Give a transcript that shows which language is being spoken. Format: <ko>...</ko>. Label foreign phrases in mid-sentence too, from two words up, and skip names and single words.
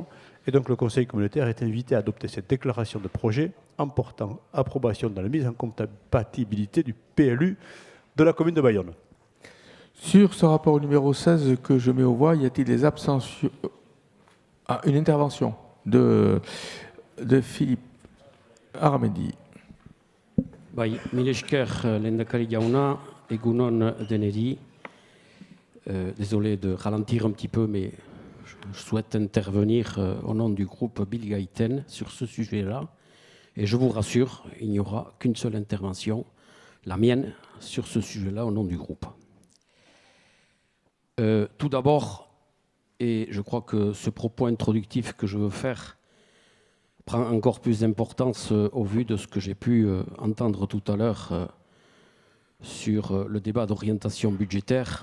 <fr>Et donc le Conseil communautaire est invité à adopter cette déclaration de projet en portant approbation dans la mise en compatibilité du PLU de la commune de Bayonne. Sur ce rapport numéro 16 que je mets aux voix, y a-t-il des abstentions? Une intervention de Philippe Armedi.</fr> <eu>Bai, mile esker lehendakari jauna, egunon deneri.</eu> <fr>Désolé de ralentir un petit peu, mais je souhaite intervenir au nom du groupe Bill Gaiten sur ce sujet-là. Et je vous rassure, il n'y aura qu'une seule intervention, la mienne, sur ce sujet-là au nom du groupe. Tout d'abord, et je crois que ce propos introductif que je veux faire prend encore plus d'importance au vu de ce que j'ai pu entendre tout à l'heure sur le débat d'orientation budgétaire.</fr>